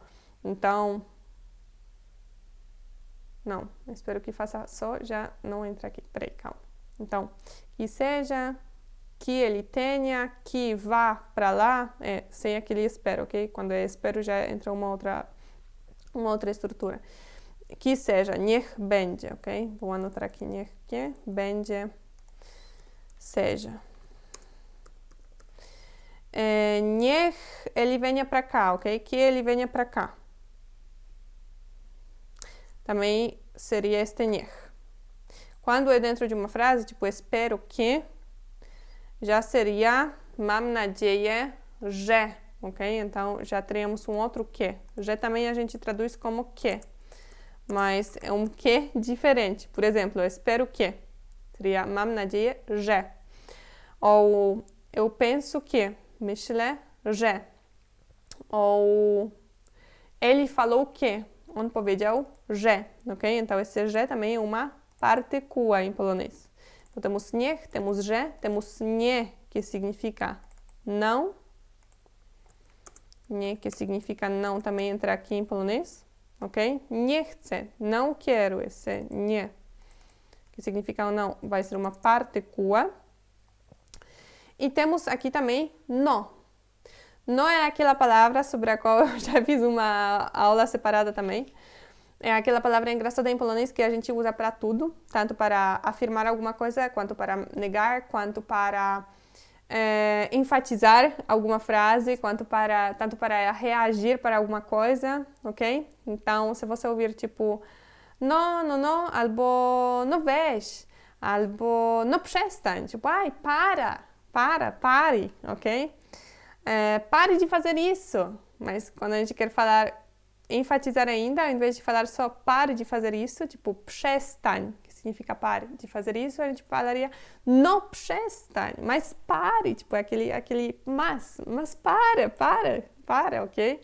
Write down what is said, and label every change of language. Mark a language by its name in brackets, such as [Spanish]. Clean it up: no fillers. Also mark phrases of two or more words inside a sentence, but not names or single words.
[Portuguese] Então, não, espero que faça só, já não entra aqui. Peraí, calma. Então, que seja, que ele tenha, que vá para lá, sem aquele espero, ok? Quando é espero já entra uma outra estrutura. Que seja, [Polish] niech będzie, [Portuguese] ok? Vou anotar aqui, niech que będzie, seja. Niech ele venha para cá, ok? Que ele venha para cá. Também seria este niech. Quando é dentro de uma frase, tipo, espero que, já seria [Polish] mam nadzieję, że, [Portuguese] ok? Então, já teríamos um outro que. Já também a gente traduz como que, mas é um que diferente. Por exemplo, eu espero que, seria [Polish] mam nadzieję, że. [Portuguese] Ou eu penso que, [Polish] myślę, że. [Portuguese] Ou ele falou que, [Polish] on powiedział, że, [Portuguese] ok? Então, esse że também é uma partícula em polonês. Então, temos niech, temos że, temos nie, que significa não. Nie, que significa não, também entra aqui em polonês, ok? [Polish] Nie chcę, [Portuguese] não quero, esse nie, que significa não, vai ser uma partícula. E temos aqui também no. No é aquela palavra sobre a qual eu já fiz uma aula separada também. É aquela palavra engraçada em polonês que a gente usa para tudo, tanto para afirmar alguma coisa, quanto para negar, quanto para enfatizar alguma frase, tanto para reagir para alguma coisa, ok? Então, se você ouvir tipo no, no, no, [Polish] albo no weź, albo no przestań, [Portuguese] tipo, ai, pare, ok? Pare de fazer isso. Mas quando a gente quer falar, enfatizar ainda, ao invés de falar só pare de fazer isso, tipo przestań, que significa pare de fazer isso, a gente falaria [Polish] no przestań, [Portuguese] mas pare, tipo aquele mas para, ok?